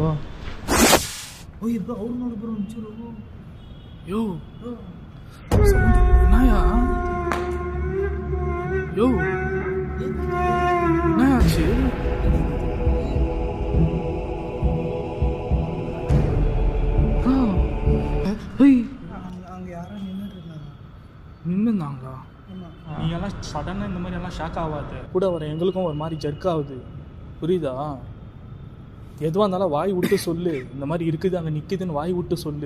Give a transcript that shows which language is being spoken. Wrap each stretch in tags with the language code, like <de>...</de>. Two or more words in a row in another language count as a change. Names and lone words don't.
<kn>ಓಯ್ ಬ್ರೋ ಅವ್ರು ನೋಡಿ ಬ್ರೋ ಒಂಚೂರು ಯೋ ನಾಯ ಯೋ ನಾಯ ಆಚೆ ಬ್ರೋ ಹೇಯ್</kn> <ta>அங்கே யாரும் நின்றுருந்தாங்களா நீ எல்லாம் சடனாக இந்த மாதிரி எல்லாம் ஷாக் ஆகாது கூட வர எங்களுக்கும் ஒரு மாதிரி ஜர்க் ஆகுது புரியுதா. எதுவாக இருந்தாலும் வாய் விட்டு சொல்லு இந்த மாதிரி இருக்குது அங்கே நிற்குதுன்னு வாய் விட்டு சொல்லு.</ta>